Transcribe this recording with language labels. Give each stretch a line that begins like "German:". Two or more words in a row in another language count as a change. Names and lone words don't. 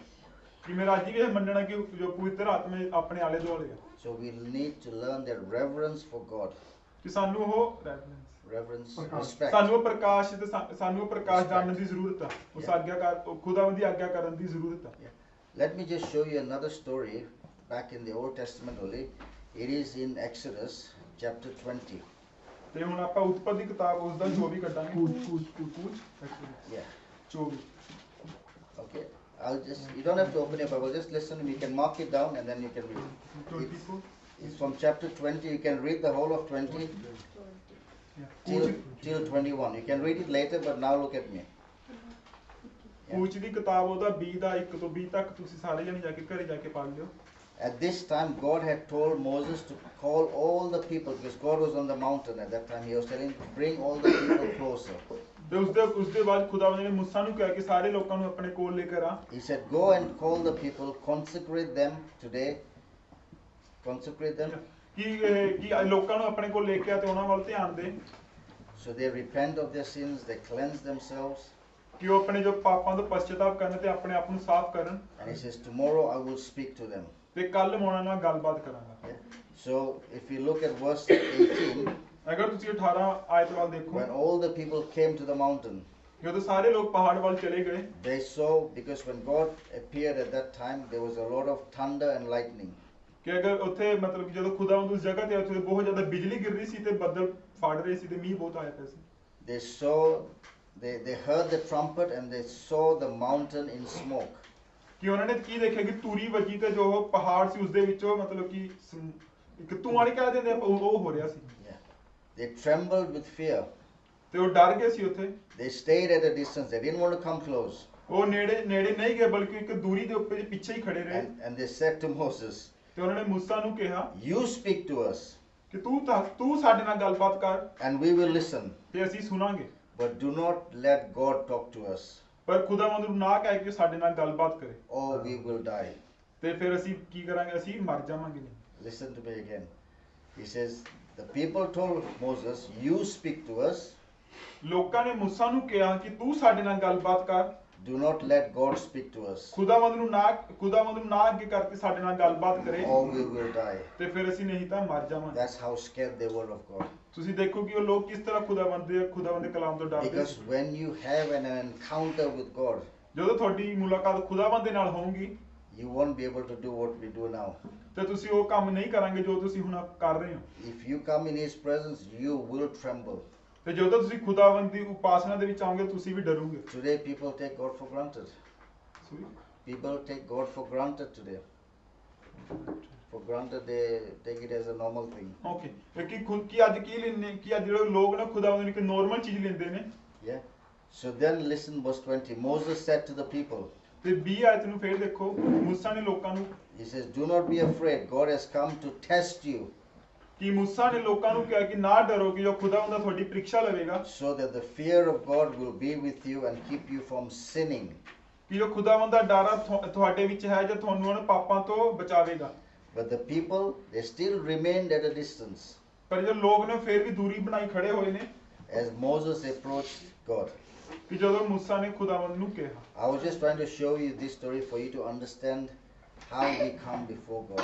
Punjabi: ਕਿ ਮੇਰਾ ਅੱਜ ਵੀ ਇਹ ਮੰਨਣਾ ਕਿ ਜੋ ਪਵਿੱਤਰ ਆਤਮਾ ਆਪਣੇ ਆਲੇ ਦੁਆਲੇ ਆ।
English: So we need to learn that reverence for God.
Punjabi: ਕਿ ਸਾਨੂੰ ਉਹ
English: Reverence, respect.
Punjabi: ਸਾਨੂੰ ਉਹ ਪ੍ਰਕਾਸ਼ ਤੇ ਸਾਨੂੰ ਉਹ ਪ੍ਰਕਾਸ਼ ਜਾਣਨ ਦੀ ਜ਼ਰੂਰਤ ਆ। ਉਸ ਆਗਿਆਕਾਰ ਖੁਦਾਵੰਦ ਦੀ ਆਗਿਆ ਕਰਨ ਦੀ ਜ਼ਰੂਰਤ ਆ।
English: Yeah. Let me just show you another story back in the Old Testament only. It is in Exodus chapter 20.
Punjabi: ਤੇ ਹੁਣ ਆਪਾਂ ਉਤਪਤੀ ਕਿਤਾਬ ਉਸ ਦਾ 24 ਕੱਢਾਂਗੇ। ਕੂਚ
English: Yeah. 24। Okay. You don't have to open your Bible, just listen. You can mark it down and then you can read. 24 It's from chapter 20. You can read the whole of 20 till 21. You can read it later, but now look at me.
Punjabi: ਕੂਚ ਦੀ ਕਿਤਾਬ ਉਹਦਾ 20 ਦਾ 1 ਤੋਂ 20 ਤੱਕ ਤੁਸੀਂ ਸਾਰੇ ਜਣੇ ਜਾ ਕੇ ਘਰੇ ਜਾ ਕੇ ਪੜ੍ਹ ਲਿਓ।
English: At this time, God had told Moses to call all the people, because God was on the mountain at that time. He was telling, bring all the people closer.
Punjabi: ਤੇ ਉਸ ਦੇ ਬਾਅਦ ਖੁਦਾਵੰਦ ਨੇ ਮੂਸਾ ਨੂੰ ਕਿਹਾ ਕਿ ਸਾਰੇ ਲੋਕਾਂ ਨੂੰ ਆਪਣੇ ਕੋਲ ਲੈ ਕੇ ਆ।
English: He said, go and call the people, consecrate them today. Consecrate them.
Punjabi: ਕਿ ਲੋਕਾਂ ਨੂੰ ਆਪਣੇ ਕੋਲ ਲੈ ਕੇ ਆ ਤੇ ਉਹਨਾਂ ਵੱਲ ਧਿਆਨ ਦੇ।
English: So they repent of their sins, they cleanse themselves.
Punjabi: ਕਿ ਉਹ ਆਪਣੇ ਜੋ ਪਾਪਾਂ ਤੋਂ ਪਛਤਾਵਾ ਕਰਨ ਤੇ ਆਪਣੇ ਆਪ ਨੂੰ ਸਾਫ਼ ਕਰਨ।
English: And he says, tomorrow I will speak to them.
Punjabi: ਤੇ ਕੱਲ ਮੈਂ ਉਹਨਾਂ ਨਾਲ ਗੱਲਬਾਤ ਕਰਾਂਗਾ।
English: So if you look at verse 18,
Punjabi: ਅਗਰ ਤੁਸੀਂ 18 ਆਇਤ ਵੱਲ ਦੇਖੋ,
English: when all the people came to the mountain,
Punjabi: ਜਦੋਂ ਸਾਰੇ ਲੋਕ ਪਹਾੜ ਵੱਲ ਚਲੇ ਗਏ,
English: they saw, because when God appeared at that time, there was a lot of thunder and lightning.
Punjabi: ਕਿ ਅਗਰ ਉੱਥੇ ਮਤਲਬ ਕਿ ਜਦੋਂ ਖੁਦਾਵੰਦ ਉਸ ਜਗ੍ਹਾ ਤੇ ਉੱਥੇ ਬਹੁਤ ਜ਼ਿਆਦਾ ਬਿਜਲੀ ਗਿਰ ਰਹੀ ਸੀ ਤੇ ਬੱਦਲ ਫੜ ਰਹੇ ਸੀ ਤੇ ਮੀਂਹ ਬਹੁਤ ਆਇਆ ਪਿਆ ਸੀ।
English: They saw, they heard the trumpet and they saw the mountain in smoke.
Punjabi: ਕਿ ਉਹਨਾਂ ਨੇ ਕੀ ਦੇਖਿਆ ਕਿ ਤੂਰੀ ਵੱਜੀ ਤੇ ਜੋ ਪਹਾੜ ਸੀ ਉਸ ਦੇ ਵਿੱਚੋਂ ਮਤਲਬ ਕਿ ਇੱਕ ਧੂਆਂ ਨਹੀਂ ਕਹਿ ਦਿੰਦੇ ਉਹ ਹੋ ਰਿਹਾ ਸੀ।
English: Yeah. They trembled with fear.
Punjabi: ਤੇ ਉਹ ਡਰ ਗਏ ਸੀ ਉੱਥੇ।
English: They stayed at a distance. They didn't want to come close.
Punjabi: ਉਹ ਨੇੜੇ ਨਹੀਂ ਗਏ ਬਲਕਿ ਇੱਕ ਦੂਰੀ ਦੇ ਉੱਪਰ ਪਿੱਛੇ ਹੀ ਖੜੇ ਰਹੇ।
English: And they said to Moses,
Punjabi: ਤੇ ਉਹਨਾਂ ਨੇ ਮੂਸਾ ਨੂੰ ਕਿਹਾ,
English: you speak to us.
Punjabi: ਕਿ ਤੂੰ ਸਾਡੇ ਨਾਲ ਗੱਲਬਾਤ ਕਰ।
English: And we will listen.
Punjabi: ਤੇ ਅਸੀਂ ਸੁਣਾਂਗੇ।
English: But do not let God talk to us.
Punjabi: ਪਰ ਖੁਦਾਵੰਦ ਨੂੰ ਨਾ ਕਹੇ ਕਿ ਸਾਡੇ ਨਾਲ ਗੱਲਬਾਤ ਕਰੇ।
English: Or we will die.
Punjabi: ਤੇ ਫਿਰ ਅਸੀਂ ਕੀ ਕਰਾਂਗੇ? ਅਸੀਂ ਮਰ ਜਾਵਾਂਗੇ।
English: Listen to me again. He says, the people told Moses, you speak to us.
Punjabi: ਲੋਕਾਂ ਨੇ ਮੂਸਾ ਨੂੰ ਕਿਹਾ ਕਿ ਤੂੰ ਸਾਡੇ ਨਾਲ ਗੱਲਬਾਤ ਕਰ।
English: Do not let God speak to us.
Punjabi: ਖੁਦਾਵੰਦ ਨੂੰ ਨਾ ਅੱਗੇ ਕਰਕੇ ਸਾਡੇ ਨਾਲ ਗੱਲਬਾਤ ਕਰੇ।
English: Or we will die.
Punjabi: ਤੇ ਫਿਰ ਅਸੀਂ ਨਹੀਂ ਤਾਂ ਮਰ ਜਾਵਾਂਗੇ।
English: That's how scared they were of God.
Punjabi: ਤੁਸੀਂ ਦੇਖੋ ਕਿ ਉਹ ਲੋਕ ਕਿਸ ਤਰ੍ਹਾਂ ਖੁਦਾਵੰਦ ਦੇ ਕਲਾਮ ਤੋਂ ਡਰਦੇ
English: Because
Punjabi: ਸੀ।
English: when you have an encounter with God,
Punjabi: ਜਦੋਂ ਤੁਹਾਡੀ ਮੁਲਾਕਾਤ ਖੁਦਾਵੰਦ ਦੇ ਨਾਲ ਹੋਊਗੀ,
English: you won't be able to do what we do now.
Punjabi: ਤੇ ਤੁਸੀਂ ਉਹ ਕੰਮ ਨਹੀਂ ਕਰਾਂਗੇ ਜੋ ਤੁਸੀਂ ਹੁਣ ਕਰ ਰਹੇ ਹੋ।
English: If you come in His presence, you will tremble.
Punjabi: ਤੇ ਜਦੋਂ ਤੁਸੀਂ ਖੁਦਾਵੰਦ ਦੀ ਉਪਾਸਨਾ ਦੇ ਵਿੱਚ ਆਓਗੇ ਤੁਸੀਂ ਵੀ ਡਰੋਗੇ।
English: Today people take God for granted. People take God for granted today. For granted, they take it as a normal thing.
Punjabi: Okay, ਕਿ ਖੁਦ ਕੀ ਅੱਜ ਕੀ ਲੈਂਦੇ ਕਿ ਅੱਜ ਜਿਹੜੇ ਲੋਕ ਨਾ ਖੁਦਾਵੰਦ ਨੂੰ ਇੱਕ ਨੋਰਮਲ ਚੀਜ਼ ਲੈਂਦੇ ਨੇ।
English: Yeah. So then listen verse 20. Moses said to the people.
Punjabi: ਤੇ 20 ਆਇਤ ਨੂੰ ਫੇਰ ਦੇਖੋ, ਮੂਸਾ ਨੇ ਲੋਕਾਂ ਨੂੰ
English: He says, "Do not be afraid. God has come to test you,
Punjabi: ਕਿ ਮੂਸਾ ਨੇ ਲੋਕਾਂ ਨੂੰ ਕਿਹਾ ਕਿ ਨਾ ਡਰੋ ਕਿ ਜੋ ਖੁਦਾਵੰਦ ਆ ਤੁਹਾਡੀ ਪ੍ਰੀਖਿਆ ਲਵੇਗਾ,
English: so that the fear of God will be with you and keep you from sinning."
Punjabi: ਕਿ ਜੋ ਖੁਦਾਵੰਦ ਦਾ ਡਰ ਆ ਤੁਹਾਡੇ ਵਿੱਚ ਹੈ ਜੋ ਤੁਹਾਨੂੰ ਉਹਨਾਂ ਪਾਪਾਂ ਤੋਂ ਬਚਾਵੇਗਾ।
English: But the people, they still remained at a distance
Punjabi: ਪਰ ਜੋ ਲੋਕ ਨੇ ਫੇਰ ਵੀ ਦੂਰੀ ਬਣਾਈ ਖੜੇ ਹੋਏ ਨੇ
English: as Moses approached God.
Punjabi: ਕਿ ਜਦੋਂ ਮੂਸਾ ਨੇ ਖੁਦਾਵੰਦ ਨੂੰ ਕਿਹਾ।
English: I was just trying to show you this story for you to understand how we come before God.